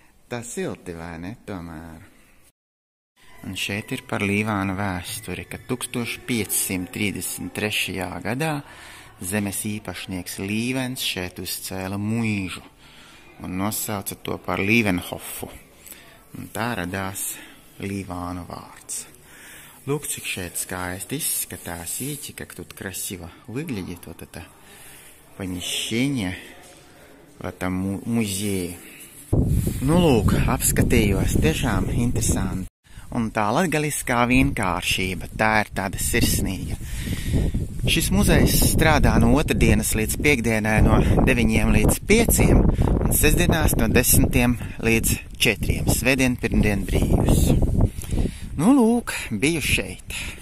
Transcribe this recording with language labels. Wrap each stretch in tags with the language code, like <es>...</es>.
<lv>Tā silti, vai ne, tomēr? Un šeit ir par Līvānu vēsturi, ka 1533. gadā zemes īpašnieks Līvens šeit uzcēla muižu un nosauca to par Līvenhofu. Un tā radās Līvānu vārds. Лук, цик скайсти изскатās,</lv> <ru>видите, как тут красиво выглядит вот это помещение в этом музее.</ru> <lv>Lūk, apskatījos, tiešām interesanti. Un tā latgaliskā vienkāršība, tā ir tāda sirsnīga. Šis muzejs strādā no otrdienas līdz piekdienai no 9 līdz 5 un sestdienās no 10 līdz 4. Svētdien, pirmdien brīvs. Lūk, biju šeit.</lv>